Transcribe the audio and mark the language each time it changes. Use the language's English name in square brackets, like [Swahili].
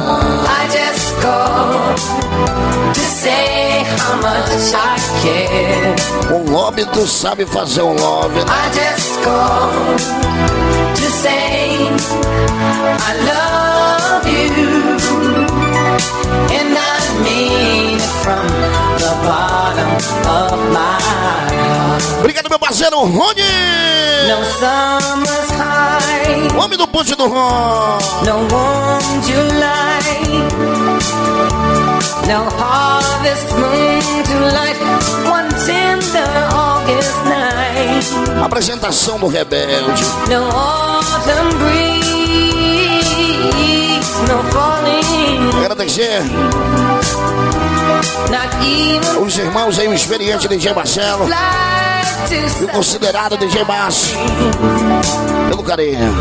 [English] I just called to say how much I care. [Portuguese] O lobby tu sabe fazer um lobby, né? [English] I just called to say I love you. And I mean it from the bottom of my heart. [Portuguese] Obrigado, meu parceiro, Rony! [English] No summer's high. [Portuguese] Homem do Ponte do Ron. [English] No warm July. No harvest moon to light one tender August night. [Portuguese] Apresentação do Rebelde. [English] No autumn breeze. No falling. [Portuguese] Agradecer. [English] Not even. [Portuguese] Os irmãos aí, o experiente DJ Marcelo. E o considerado DJ Márcio. Pelo carinho.